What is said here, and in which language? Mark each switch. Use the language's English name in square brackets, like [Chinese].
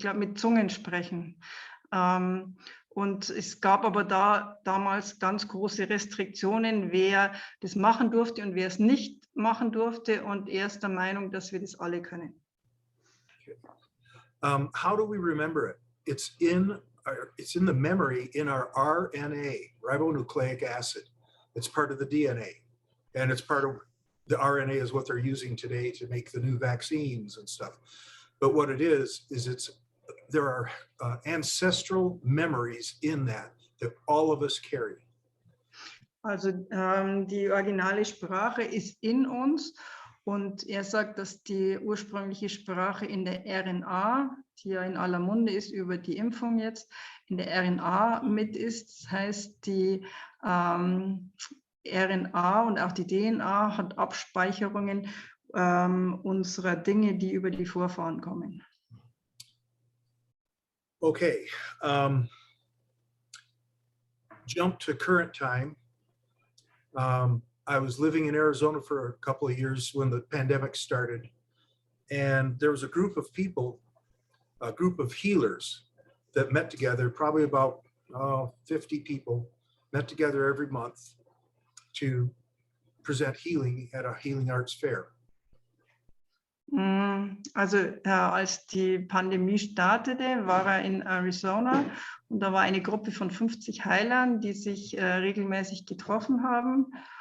[German] Ich glaube mit Zungensprechen. Und es gab aber damals ganz große Restriktionen, wer das machen durfte und wer es nicht machen durfte. Und er ist der Meinung, dass wir das alle können. [English] How do we remember it? It's in the memory in our RNA, ribonucleic acid. It's part of the DNA, and it's part of the RNA is what they're using today to make the new vaccines and stuff. But what it is there are ancestral memories in that all of us carry. [German] Also die originale Sprache ist in uns und er sagt, dass die ursprüngliche Sprache in der RNA, die ja in aller Munde ist über die Impfung jetzt, in der RNA mit ist. Das heißt, die RNA und auch die DNA hat Abspeicherungen unserer Dinge, die über die Vorfahren kommen. [English] Okay, jump to current time. I was living in Arizona for a couple of years when the pandemic started, and there was a group of people, a group of healers that met together, probably about 50 people, met together every month to present healing at a healing arts fair. [German] Also als die Pandemie startete, war er in Arizona und da war eine Gruppe von 50 Heilern, die sich regelmäßig getroffen haben.